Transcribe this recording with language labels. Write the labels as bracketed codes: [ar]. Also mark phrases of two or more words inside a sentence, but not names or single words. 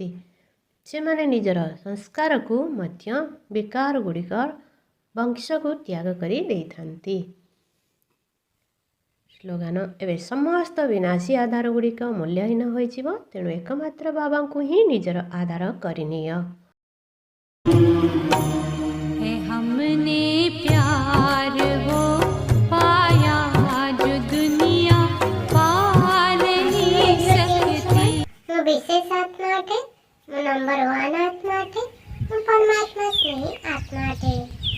[or] ସେମାନେ ନିଜର ସଂସ୍କାରକୁ ମଧ୍ୟ ବିକାର ଗୁଡ଼ିକର ବଂଶକୁ ତ୍ୟାଗ କରି ଦେଇଥାନ୍ତି। ସ୍ଲୋଗାନ: ଏବେ ସମସ୍ତ ବିନାଶୀ ଆଧାର ଗୁଡ଼ିକ ମୂଲ୍ୟହୀନ ହୋଇଯିବ, ତେଣୁ ଏକମାତ୍ର ବାବାଙ୍କୁ ହିଁ ନିଜର ଆଧାର କରିନିଅ। [hi] हमने प्यार वो पाया जो दुनिया पा नहीं सकती। [or] ମୁଁ ବିଶେଷ ଆତ୍ମା ଅଟେ। ମୁଁ ନମ୍ବର 1 ଆତ୍ମା ଅଟେ। ମୁଁ ପରମାତ୍ମା ସ୍ନେହୀ ଆତ୍ମା ଅଟେ।